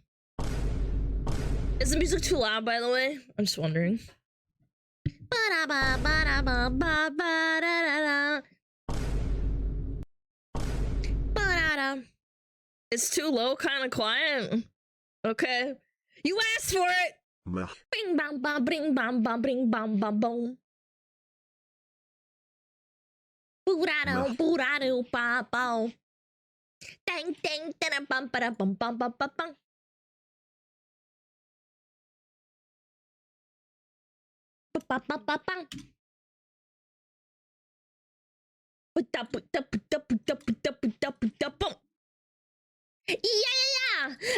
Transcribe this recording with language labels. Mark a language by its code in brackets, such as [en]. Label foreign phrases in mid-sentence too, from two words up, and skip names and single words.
[en] Is the music too loud, by the way? I'm just wondering. It's too low, kind of quiet. Okay. You asked for it. Bing bam bam bring bam bam bring bam bam boom. Boorado boorado ba bow. Dang dang dang bum ba bum bum bum bum bum. Ba ba ba ba bum. Yeah.